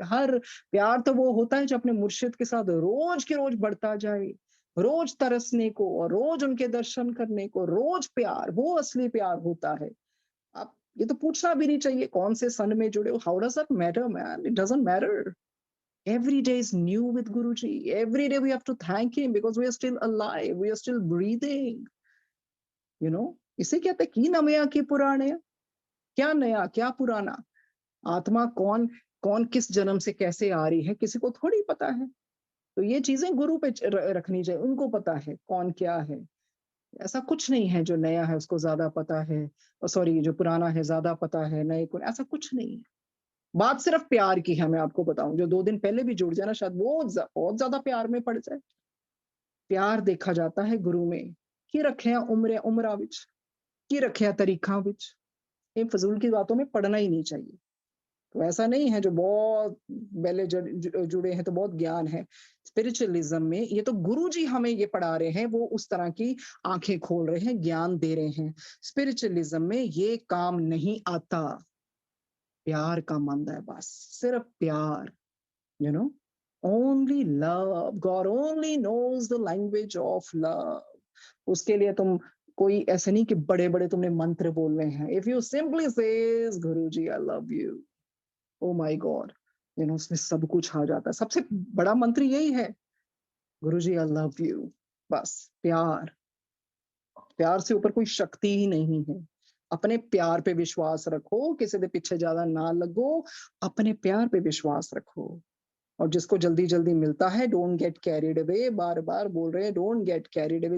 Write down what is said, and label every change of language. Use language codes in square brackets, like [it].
[hi] हर प्यार तो वो होता है जो अपने मुर्शिद के साथ रोज के रोज बढ़ता जाए, रोज तरसने को और रोज उनके दर्शन करने को, रोज प्यार, वो असली प्यार होता है। आप ये तो पूछना भी नहीं चाहिए कौन से सन में जुड़े हो, [en] How does that matter man, it doesn't matter. Every day is new with Guruji. Every day we have to thank him because we are still alive. We are still breathing. You know, [hi] इसे कहते हैं की नमया की पुराने, क्या नया क्या पुराना। आत्मा कौन कौन किस जन्म से कैसे आ रही है किसी को थोड़ी पता है। तो ये चीजें गुरु पे रखनी चाहिए, उनको पता है कौन क्या है। ऐसा कुछ नहीं है जो नया है उसको ज्यादा पता है, सॉरी जो पुराना है ज्यादा पता है नए को, ऐसा कुछ नहीं है। बात सिर्फ प्यार की है, मैं आपको बताऊं, जो 2 दिन पहले भी जुड़ जाए ना शायद वो बहुत ज्यादा प्यार में पड़ जाए। प्यार देखा जाता है गुरु में, [pa] की रखे उमरा विच, की रखे तरीका विच। [hi] ये फजूल की बातों में पढ़ना ही नहीं चाहिए। तो ऐसा नहीं है जो बहुत पहले जुड़े हैं तो बहुत ज्ञान है। स्पिरिचुअलिज्म में ये तो गुरु जी हमें ये पढ़ा रहे हैं, वो उस तरह की आंखें खोल रहे हैं, ज्ञान दे रहे हैं। स्पिरिचुअलिज्म में ये काम नहीं आता। प्यार का मंद है बस, सिर्फ प्यार। [en] you know only love, God only knows the language of love। [hi] उसके लिए तुम कोई ऐसे नहीं कि बड़े बड़े तुमने मंत्र बोल रहे हैं। [en] If you simply says Guruji I love you, oh my God, [hi] उसमें सब कुछ आ जाता है। सबसे बड़ा मंत्र यही है, गुरुजी [en] I love you। [hi] बस प्यार, प्यार से ऊपर कोई शक्ति ही नहीं है। अपने प्यार पे विश्वास रखो, किसी के पीछे ज्यादा ना लगो, अपने प्यार पे विश्वास रखो। और जिसको जल्दी जल्दी मिलता है, [en] don't get carried away, [hi] बार बार बोल रहे हैं डोंट गेट कैरिड अवे।